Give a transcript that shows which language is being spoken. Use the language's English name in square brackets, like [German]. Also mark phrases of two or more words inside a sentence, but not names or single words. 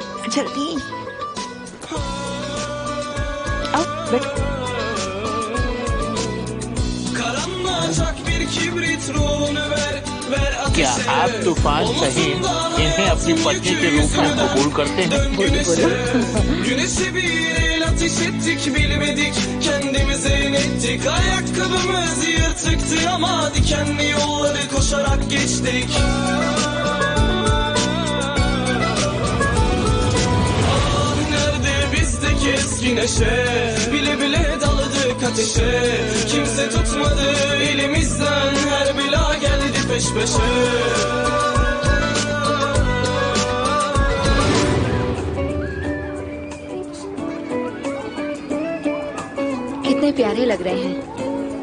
[Hindi] जल्दी आओ, बैठो। क्या आप तूफान सहित इन्हें अपनी पत्नी के रूप में कबूल करते हैं? [Turkish] Güneşe bir el ateş ettik bilmedik kendimize inettik ayakkabımız yırtıktı ama dikenli yolları koşarak geçtik Ah nerede bizdeki eski neşe bile bile daladık ateşe kimse tutmadı elimizden her bela geldi peş peşe [Hindi] कितने प्यारे लग रहे हैं।